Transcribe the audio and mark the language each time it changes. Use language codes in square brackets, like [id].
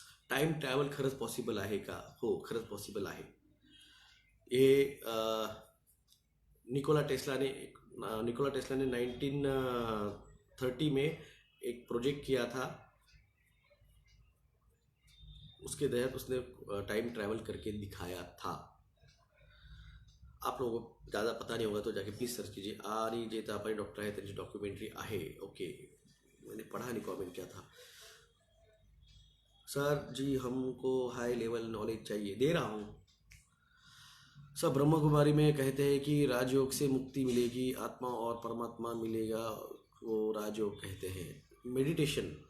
[mr] Time travel खरंच possible आहे का? हो, खरंच पॉसिबल आहे। [hi] हे निकोला टेस्ला ने 1930 में एक प्रोजेक्ट किया था। उसके तहत उसने टाइम ट्रैवल करके दिखाया था। आप लोगों को ज़्यादा पता नहीं होगा तो जाके प्लीज सर्च कीजिए। [mr] आणि जे तापाई डॉक्टर आहे त्यांची डॉक्युमेंटरी आहे। [hi] ओके, मैंने पढ़ा नहीं कमेंट क्या था। सर जी हमको हाई लेवल नॉलेज चाहिए, दे रहा हूँ। सर ब्रह्म कुमारी में कहते हैं कि राजयोग से मुक्ति मिलेगी, आत्मा और परमात्मा मिलेगा, वो राजयोग कहते हैं।